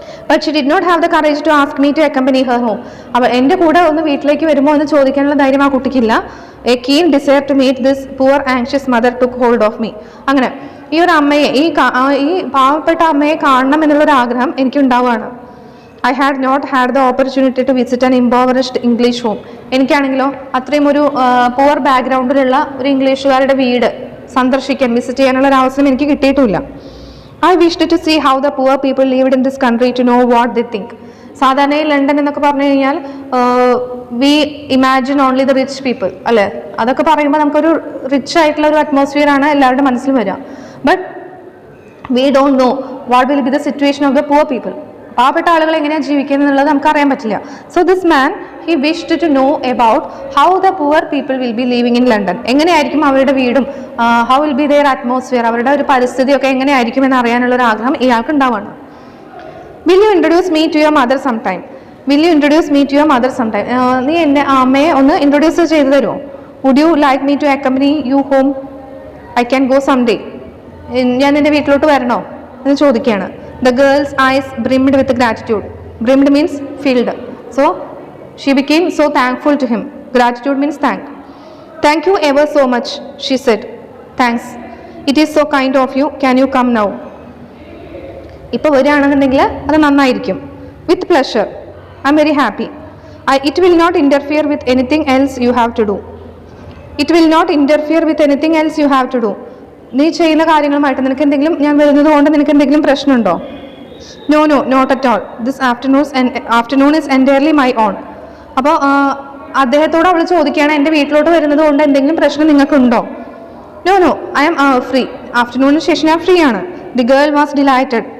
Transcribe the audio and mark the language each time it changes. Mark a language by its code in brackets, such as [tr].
[en] But she did not have the courage to ask me to accompany her home. [ml] അപ്പോൾ എൻ്റെ കൂടെ ഒന്ന് വീട്ടിലേക്ക് വരുമോ എന്ന് ചോദിക്കാനുള്ള ധൈര്യം ആ കുട്ടിക്കില്ല. [en] A keen desire to meet this poor anxious mother took hold of me. [ml] അങ്ങനെ ഈ ഒരു അമ്മയെ, ഈ പാവപ്പെട്ട അമ്മയെ കാണണം എന്നുള്ളൊരു ആഗ്രഹം എനിക്കുണ്ടാവുകയാണ്. [en] I had not had the opportunity to visit an impoverished English home. [ml] എനിക്കാണെങ്കിലോ അത്രയും ഒരു പുവർ ബാക്ക്ഗ്രൗണ്ടിലുള്ള ഒരു ഇംഗ്ലീഷുകാരുടെ വീട് സന്ദർശിക്കാൻ, വിസിറ്റ് ചെയ്യാനുള്ള ഒരു അവസരം എനിക്ക് കിട്ടിയിട്ടുമില്ല. [en] I wished to see how the poor people lived in this country to know what they think. [ml] സാധാരണ ഈ ലണ്ടൻ എന്നൊക്കെ പറഞ്ഞു കഴിഞ്ഞാൽ [en] we imagine only the rich people [ml] അല്ലേ, അതൊക്കെ പറയുമ്പോൾ നമുക്കൊരു റിച്ച് ആയിട്ടുള്ള ഒരു അറ്റ്മോസ്ഫിയർ ആണ് എല്ലാവരുടെ മനസ്സിൽ വരിക. [en] But we don't know what will be the situation of the poor people. [ml] പാവപ്പെട്ട ആളുകൾ എങ്ങനെയാണ് ജീവിക്കുന്നത് എന്നുള്ളത് നമുക്ക് അറിയാൻ പറ്റില്ല. [en] So this man he wished to know about how the poor people will be living in London. [ml] എങ്ങനെയായിരിക്കും അവരുടെ വീടും, [en] how will be their atmosphere, [ml] അവരുടെ ഒരു പരിസ്ഥിതിയൊക്കെ എങ്ങനെയായിരിക്കും എന്ന് അറിയാനുള്ള ഒരു ആഗ്രഹം ഇയാൾക്ക് ഉണ്ടാവുകയാണ്. [en] Will you introduce me to your mother some time? Will you introduce me to your mother some time? [ml] നീ എന്നെ അമ്മയെ ഒന്ന് ഇൻട്രൊഡ്യൂസ് ചെയ്തു തരുമോ? [en] Would you like me to accompany you home? I can go some day. [ml] ഞാൻ എൻ്റെ വീട്ടിലോട്ട് വരണോ എന്ന് ചോദിക്കുകയാണ്. [en] The girl's eyes brimmed with gratitude. Brimmed means filled. So she became so thankful to him. Gratitude means thank. Thank you ever so much, she said. Thanks. It is so kind of you. Can you come now? [ml] ഇപ്പോൾ വരികയാണെന്നുണ്ടെങ്കിൽ അത് നന്നായിരിക്കും. [en] With pleasure. I am very happy. It will not interfere with anything else you have to do. It will not interfere with anything else you have to do. [ml] നീ ചെയ്യുന്ന കാര്യങ്ങളുമായിട്ട് നിനക്ക് എന്തെങ്കിലും, ഞാൻ വരുന്നത് കൊണ്ട് നിനക്ക് എന്തെങ്കിലും പ്രശ്നമുണ്ടോ? [en] No not at all. This afternoon is entirely my own. [ml] അപ്പോൾ അദ്ദേഹത്തോട് അവൾ ചോദിക്കുകയാണ്, എൻ്റെ വീട്ടിലോട്ട് വരുന്നത് കൊണ്ട് എന്തെങ്കിലും പ്രശ്നം നിങ്ങൾക്കുണ്ടോ? [en] No I am free. [ml] ആഫ്റ്റർനൂണിന് ശേഷം ഞാൻ ഫ്രീ ആണ്. [en] The girl was delighted.